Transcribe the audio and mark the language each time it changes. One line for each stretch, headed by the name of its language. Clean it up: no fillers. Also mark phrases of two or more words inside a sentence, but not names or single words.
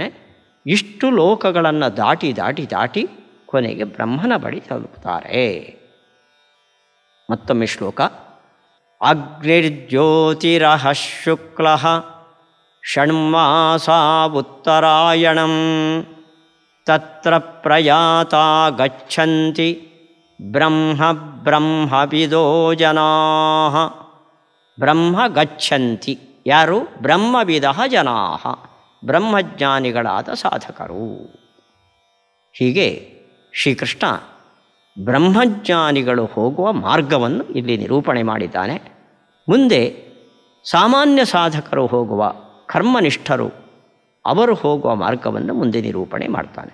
Kannada: ಇಷ್ಟು ಲೋಕಗಳನ್ನು ದಾಟಿ ದಾಟಿ ದಾಟಿ ಕೊನೆಗೆ ಬ್ರಹ್ಮನ ಬಳಿ ತಲುಪುತ್ತಾರೆ. ಮತ್ತೊಮ್ಮೆ ಶ್ಲೋಕ.
Sanskrit: ಅಗ್ನಿರ್ಜ್ಯೋತಿರಃ ಶುಕ್ಲಃ ಷಣ್ಮಾಸಾ ಉತ್ತರಾಯಣಂ ತತ್ರ ಪ್ರಯಾತಾ ಗಚ್ಚಂತಿ ಬ್ರಹ್ಮವಿದೋ ಜನಾಃ. ಬ್ರಹ್ಮ ಗಚ್ಚಂತಿ
Kannada: ಯಾರು?
Sanskrit: ಬ್ರಹ್ಮವಿದಃ ಜನಾಃ,
Kannada: ಬ್ರಹ್ಮಜ್ಞಾನಿಗಳಾದ ಸಾಧಕರು. ಹೀಗೆ ಶ್ರೀಕೃಷ್ಣ ಬ್ರಹ್ಮಜ್ಞಾನಿಗಳು ಹೋಗುವ ಮಾರ್ಗವನ್ನು ಇಲ್ಲಿ ನಿರೂಪಣೆ ಮಾಡಿದ್ದಾನೆ. ಮುಂದೆ ಸಾಮಾನ್ಯ ಸಾಧಕರು ಹೋಗುವ, ಕರ್ಮನಿಷ್ಠರು ಅವರು ಹೋಗುವ ಮಾರ್ಗವನ್ನು ಮುಂದೆ ನಿರೂಪಣೆ ಮಾಡ್ತಾನೆ.